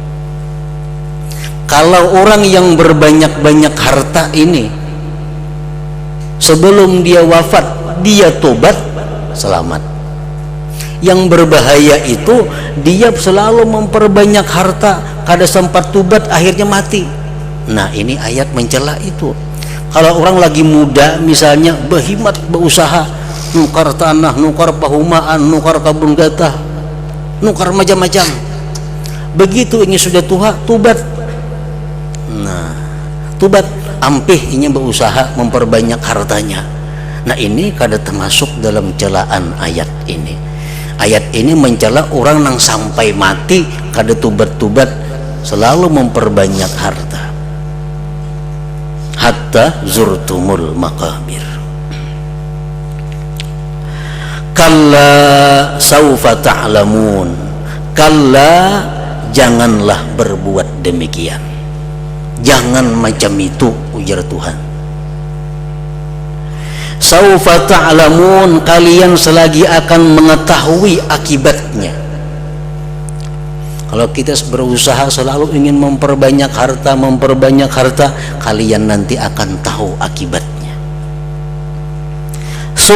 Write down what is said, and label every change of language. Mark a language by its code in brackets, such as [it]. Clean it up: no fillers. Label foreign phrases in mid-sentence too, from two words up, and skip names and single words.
[id] Kalau orang yang berbanyak-banyak harta ini sebelum dia wafat dia tobat, selamat. Yang berbahaya itu dia selalu memperbanyak harta, kada sempat tobat, akhirnya mati. Nah, ini ayat mencela itu. Kalau orang lagi muda misalnya berhimmat berusaha, nukar tanah, nukar pahumaan, nukar kabun gatah, nukar macam-macam. Begitu ini sudah tua, tobat. Nah, tobat ampih ini berusaha memperbanyak hartanya. Nah, ini kada termasuk dalam celaan ayat ini. Ayat ini mencela orang yang sampai mati kada tubat-tubat, selalu memperbanyak harta. [ar] حتى زرتم المقابر. كلا سوف تعلمون. Kalla, [id] janganlah berbuat demikian. Jangan macam itu, ujar Tuhan. [ar] سوف تعلمون, [id] kalian selagi akan mengetahui akibatnya. Kalau kita berusaha selalu ingin memperbanyak harta, kalian nanti akan tahu akibatnya.